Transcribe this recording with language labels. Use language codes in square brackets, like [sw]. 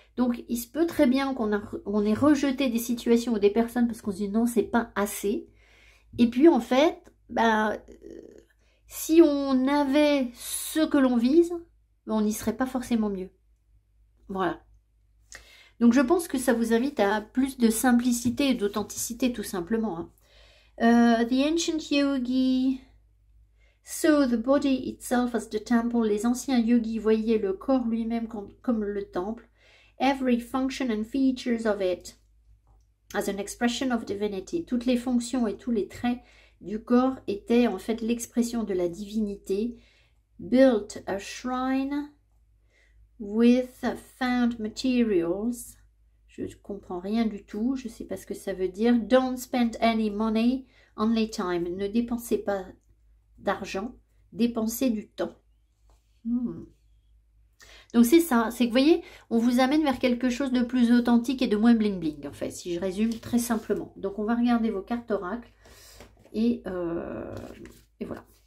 [fr] Donc, il se peut très bien qu'on ait rejeté des situations ou des personnes parce qu'on se dit non, c'est pas assez. Et puis, en fait, si on avait ce que l'on vise, on n'y serait pas forcément mieux. Voilà. Donc, je pense que ça vous invite à plus de simplicité et d'authenticité, tout simplement. [en] The ancient yogi saw the body itself as the temple. [fr] Les anciens yogis voyaient le corps lui-même comme le temple. [en] Every function and features of it as an expression of divinity. [fr] Toutes les fonctions et tous les traits du corps étaient en fait l'expression de la divinité. [en] Built a shrine with found materials. [fr] Je ne comprends rien du tout, je ne sais pas ce que ça veut dire. [en] Don't spend any money, only time. [fr] Ne dépensez pas d'argent, dépensez du temps. Donc c'est ça, c'est que vous voyez, on vous amène vers quelque chose de plus authentique et de moins bling bling en fait, si je résume très simplement. Donc on va regarder vos cartes oracles et voilà.